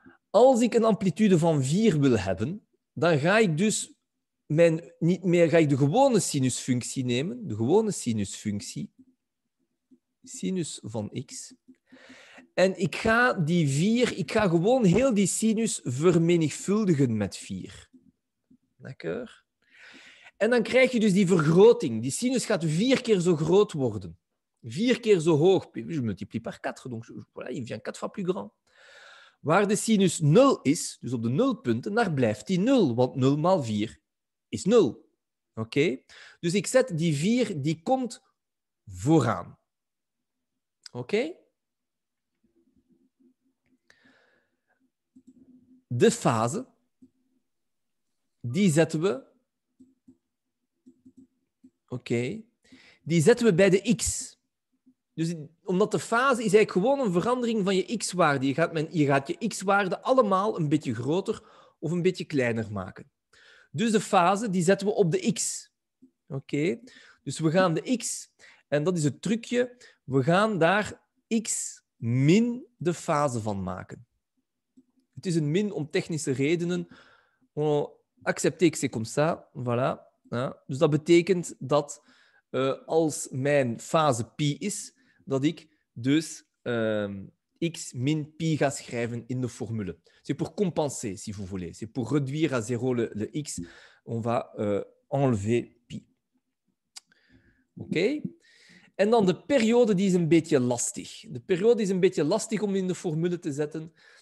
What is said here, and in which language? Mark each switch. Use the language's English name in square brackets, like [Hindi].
[Dutch] Als ik een amplitude van 4 wil hebben, dan ga ik dus niet meer de gewone sinusfunctie nemen, de gewone sinusfunctie, sinus van x. En ik ga gewoon heel die sinus vermenigvuldigen met 4. [French] D'accord? [Dutch] En dan krijg je dus die vergroting. Die sinus gaat 4 keer zo groot worden. 4 keer zo hoog. [French] Je multiplie par 4, donc voilà, il devient 4 fois plus grand. [Dutch] Waar de sinus 0 is, dus op de nulpunten, daar blijft die 0, want 0 maal 4 is 0. Oké? Dus ik zet die 4, die komt vooraan. Oké? De fase, die zetten we... Oké. Die zetten we bij de x. Dus omdat de fase is eigenlijk gewoon een verandering van je x-waarde. Je gaat je x-waarde allemaal een beetje groter of een beetje kleiner maken. Dus de fase, die zetten we op de x. Oké? Dus we gaan de x, en dat is het trucje, we gaan daar x min de fase van maken. Het is een min om technische redenen. [French] On accepte que c'est comme ça. Voilà. Ja. [Dutch] Dus dat betekent dat als mijn fase pi is, dat ik dus x min pi ga schrijven in de formule. [French] C'est pour compenser, si vous voulez. C'est pour réduire à zéro le x. On va enlever pi. Oké? [Dutch] En dan de periode, die is een beetje lastig. De periode is een beetje lastig om in de formule te zetten.